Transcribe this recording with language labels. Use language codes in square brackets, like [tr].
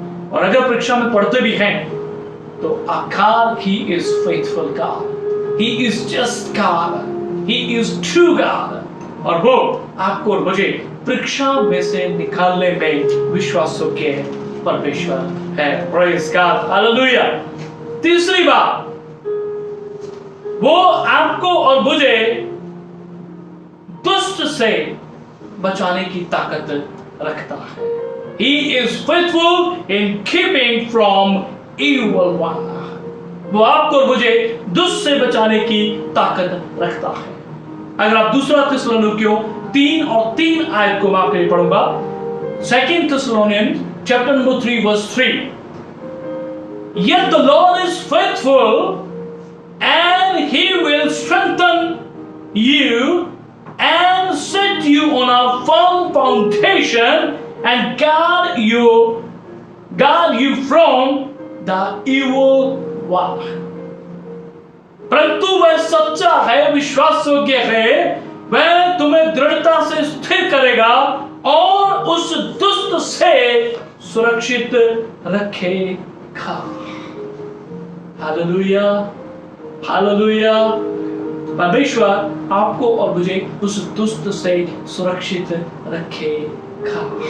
[hi] और अगर परीक्षा में पढ़ते भी हैं तो आकार [en] he is faithful God, he is just God, he is true God, [hi] और वो आपको और मुझे परीक्षा में से निकालने में विश्वास योग्य परमेश्वर है। [en] praise God, [hi] hallelujah. तीसरी बात, वो आपको और मुझे दुष्ट से बचाने की ताकत रखता है। [en] He is faithful in keeping from evil one. [hi] वो आपको और मुझे दुष्ट से बचाने की ताकत रखता है। अगर आप दूसरा थिस्सलुनीकियों 3 और 3 आयत को मैं आपके लिए पढ़ूंगा। [en] 2 Thessalonians chapter number 3 verse 3. Yet the Lord is faithful and he will strengthen you and set you on a firm foundation and guard you from the evil one. [hi] परंतु वह सच्चा है, विश्वास योग्य है, वह तुम्हें दृढ़ता से स्थिर करेगा और उस दुष्ट से सुरक्षित रखेगा। Hallelujah, hallelujah. परमेश्वर आपको और मुझे उस दुष्ट से सुरक्षित रखेगा।